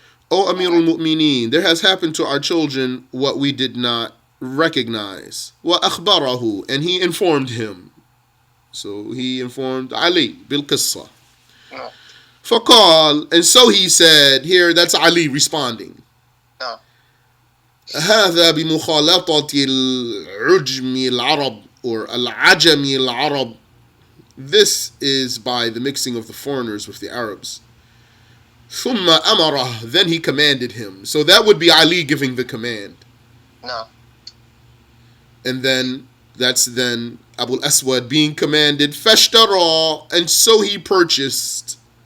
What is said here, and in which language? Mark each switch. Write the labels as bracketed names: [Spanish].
[English] O Amir al-Mu'mineen, there has happened to our children what we did not recognize. [Arabic] وأخبره, [English] and he informed him. So he informed Ali [Arabic] بالقصة. فقال, [English] and so he said, here that's Ali responding. [Arabic] هذا بمخالطة العجم العرب, or العجم العرب. [English] This is by the mixing of the foreigners with the Arabs. [Arabic] ثم أمره, [English] then he commanded him. So that would be Ali giving the command. No. And then that's then Abu al-Aswad being commanded. [Arabic] فاشترى, [English] and so he purchased.